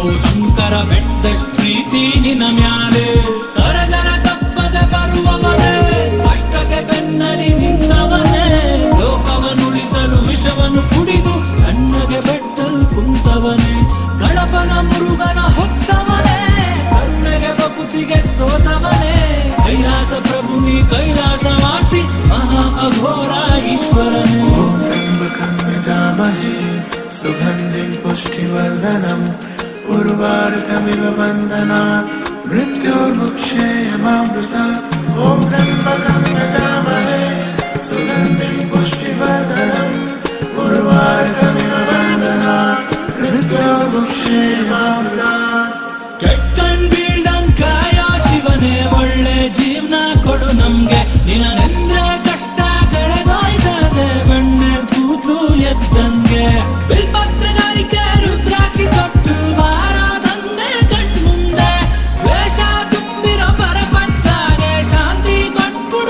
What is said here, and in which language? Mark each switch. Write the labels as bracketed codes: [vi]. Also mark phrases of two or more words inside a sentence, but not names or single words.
[kn] ಶಂಕರ ಬೆಟ್ಟದಷ್ಟು ಪ್ರೀತಿ ನಿನ್ನ ಮ್ಯಾಲೆ ಕರದರ ತಪ್ಪದ ಬರುವವನೇ ಕಷ್ಟಕ್ಕೆ ಬೆನ್ನರಿ ನಿಂತವನೇ ಲೋಕವನ್ನುಳಿಸಲು ವಿಷವನ್ನು ಕುಡಿದು ಕಣ್ಣಗೆ ಬೆಟ್ಟಲ್ ಕುಂತವನೇ ಗಣಪನ ಮುರುಗನ ಹೊತ್ತವನೇ ಕರುಣೆಗೆ ಬಕುತಿಗೆ ಸೋತವನೇ ಕೈಲಾಸ ಪ್ರಭು ನೀ ಕೈಲಾಸವಾಸಿ ಮಹಾ ಅಘೋರ ಈಶ್ವರನೇ [sa] त्र्यम्बकं यजामहे सुगन्धिं पुष्टिवर्धनम् उर्वारुकमिव बन्धनात् मृत्योर्मुक्षेयमामृतात् ॐ त्र्यम्बकं यजामहे सुगन्धिं पुष्टिवर्धनम् उर्वारुकमिव बन्धनात् मृत्योर्मुक्षेयमामृतात् [kn] ಕೆಟ್ಟಣ್ ಬೀಳ್ದಂಕಾಯ ಶಿವನೇ ಒಳ್ಳೆ ಜೀವನ ಕೊಡು ನಮ್ಗೆ ನಿನ್ನೆಂದ್ರೆ ಕಷ್ಟ ಕಳೆದೋಯ್ತದೆ ಬೆಣ್ಣೆ ಕೂತು ಎದ್ದಂಗೆ ಬಿಲ್ಪತ್ರಗಾರಿಕೆ ರುದ್ರಾಕ್ಷಿ ತೊಟ್ಟು ಭಾರ ತಂದೆ ಕಣ್ಮುಂದೆ ದ್ವೇಷ ತುಂಬಿರೋ ಪರಪಂಚದಾಗೆ ಶಾಂತಿ ಕೊಟ್ಬಿಡು